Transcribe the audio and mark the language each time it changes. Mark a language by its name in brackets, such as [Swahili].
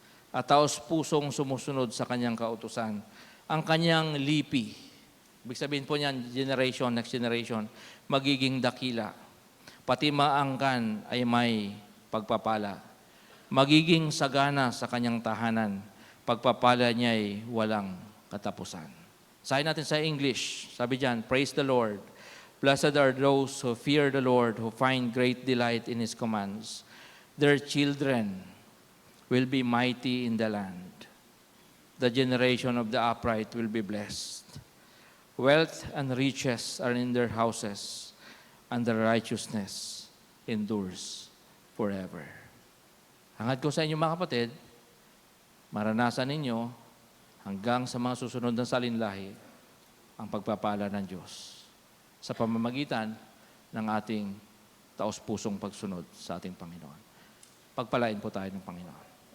[Filipino] At taos pusong sumusunod sa kanyang kautusan. Ang kanyang lipi, ibig sabihin po niyan, [English] generation, next generation, [Filipino] magiging dakila. Pati maangkan ay may pagpapala. Magiging sagana sa kanyang tahanan. Pagpapala niya ay walang katapusan. Sabi natin sa English, sabi diyan, [English] praise the Lord. Blessed are those who fear the Lord, who find great delight in His commands. Their children will be mighty in the land. The generation of the upright will be blessed. Wealth and riches are in their houses, and their righteousness endures forever. [Filipino] Hangad ko sa inyo mga kapatid, maranasan ninyo hanggang sa mga susunod na salinlahi ang pagpapala ng Diyos sa pamamagitan ng ating taos-pusong pagsunod sa ating Panginoon. Pagpalain po tayo ng Panginoon.